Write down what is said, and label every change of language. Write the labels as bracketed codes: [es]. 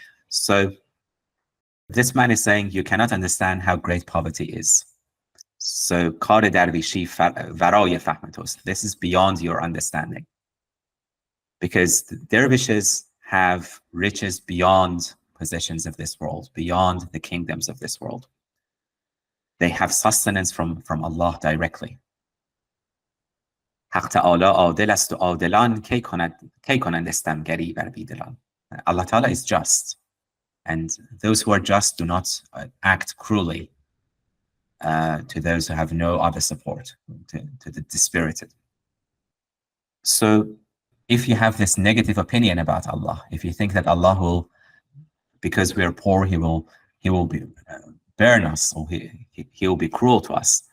[en] So this man is saying you cannot understand how great poverty is. [fa] So کار درویشی ورای فهم توست. [en] This is beyond your understanding. Because the dervishes have riches beyond possessions of this world, beyond the kingdoms of this world. They have sustenance from Allah directly. [fa] حق تعالی عادل است و عادلان کی کنند استمگری بر بیدلان. [en] Allah Ta'ala is just, and those who are just do not act cruelly to those who have no other support, to the dispirited. So if you have this negative opinion about Allah, if you think that Allah will, because we are poor, he will be burn us, or he will be cruel to us.